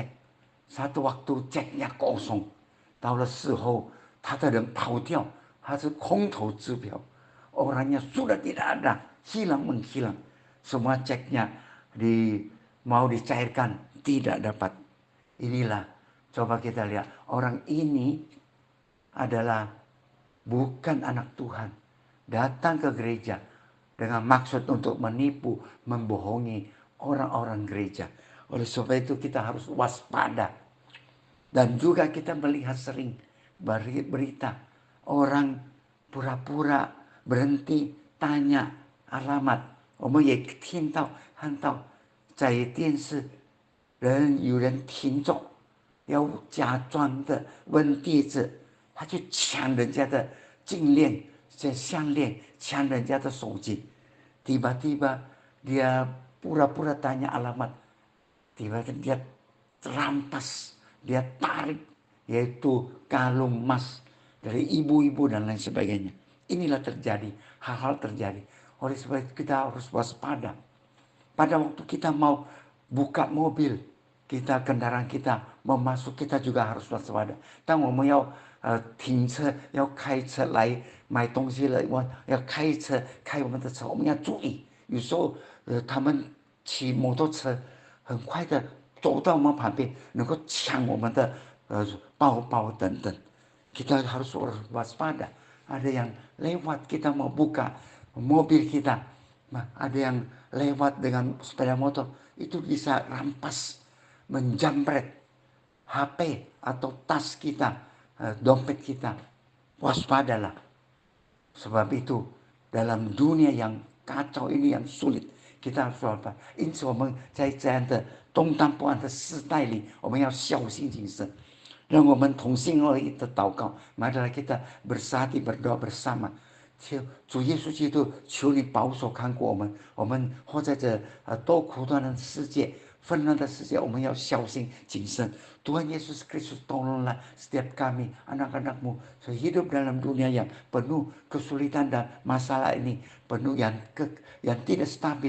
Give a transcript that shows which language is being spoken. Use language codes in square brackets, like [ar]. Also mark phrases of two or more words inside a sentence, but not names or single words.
[id] Satu waktu ceknya kosong， [zh] 到了时候他的人跑掉，他是空头支票 [id] ，orangnya sudah tidak ada, hilang menghilang, semua ceknya mau dicairkan tidak dapat. Inilah, coba kita lihat, orang ini adalah bukan anak Tuhan, datang ke gereja dengan maksud untuk menipu, membohongi orang-orang gereja. Oleh sebab itu kita harus waspada. Dan juga kita melihat sering berita orang pura-pura berhenti tanya alamat。 [zh] 我们也看到在电视有人停着，要假装的问地址，他去抢人家的金链、项链，抢人家的手机。 [id] Tiba-tiba dia pura-pura tanya alamat, tiba-tiba dia rampas, dia tarik, yaitu kalung emas dari ibu-ibu dan lain sebagainya. Inilah terjadi, hal-hal terjadi. Oleh sebab itu kita harus waspada. Pada waktu kita mau buka mobil, kendaraan kita mau masuk, kita juga harus waspada. [zh] 当我们要停车，要开车来买东西了，要开车开我们的车，我们要注意。有时候他们骑摩托车很快的走到我们旁边，能够抢我们的包包等等。 [id] Kita harus waspada. Ada yang lewat, kita mau buka mobil kita, ada yang lewat dengan sepeda motor, itu bisa rampas, menjamret HP atau tas kita, dompet kita. Waspadalah. Sebab itu dalam dunia yang kacau ini, yang sulit, kita harus waspada。 [zh] 因此我们在这样的动荡不安的时代里，我们要小心谨慎。让我们同心合意的祷告。 [id] Marilah kita bersatu berdoa bersama。 [zh] 主耶稣基督，求你保守看顾我们。我们活在这多苦难的世界， 分了的时间，我们要小心谨慎。 [id] Tuhan Yesus Kristus, tolonglah setiap kami, anak-anak-Mu, hidup dalam dunia yang penuh kesulitan dan masalah ini, penuh yang tidak stabil.